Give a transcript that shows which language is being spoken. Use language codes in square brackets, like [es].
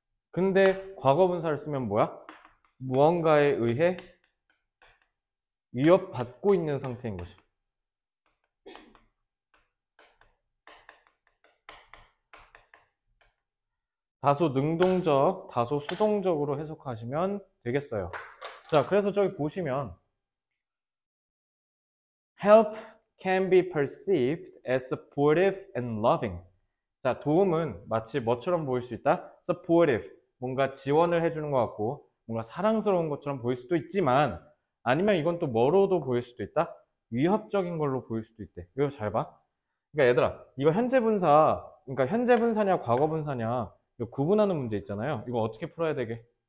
[ko] 근데 과거 분사를 쓰면 뭐야? 무언가에 의해 위협받고 있는 상태인 거지. 다소 능동적, 다소 수동적으로 해석하시면 되겠어요. 자, 그래서 저기 보시면 [en] help can be perceived as supportive and loving. [ko] 자, 도움은 마치 뭐처럼 보일 수 있다? supportive, 뭔가 지원을 해주는 것 같고 뭔가 사랑스러운 것처럼 보일 수도 있지만 아니면 이건 또 뭐로도 보일 수도 있다? 위협적인 걸로 보일 수도 있대. 이거 잘 봐. 그러니까 얘들아, 이거 현재 분사, 그러니까 현재 분사냐 과거 분사냐 이거 구분하는 문제 있잖아요. 이거 어떻게 풀어야 되게?